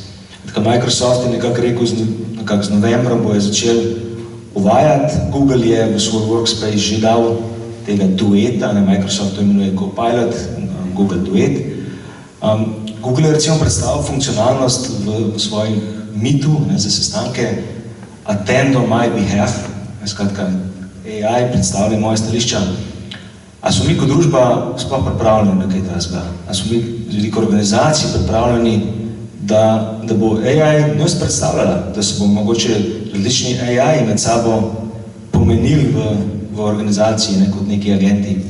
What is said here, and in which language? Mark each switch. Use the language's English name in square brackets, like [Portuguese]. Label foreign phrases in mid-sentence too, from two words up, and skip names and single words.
[Slovenian] Tako Microsoft je nekako rekel, z novembrom bojo začeli uvajati. Google je v svoj workspace že dal tega dueta, Microsoft to imenuje Copilot, Google Duet. Google je recimo predstavil funkcionalnost v svojih mitu za sestanke [English] Attend on my behalf, [Slovenian] skratka AI predstavlja moje stališča. A so mi kot družba sploh pripravljeni na kaj takega? A so mi z veliko organizacij pripravljeni, da bo AI nas predstavljala, da se bo mogoče različni AI med sabo pomenili v organizaciji, ne, kot neki agenti?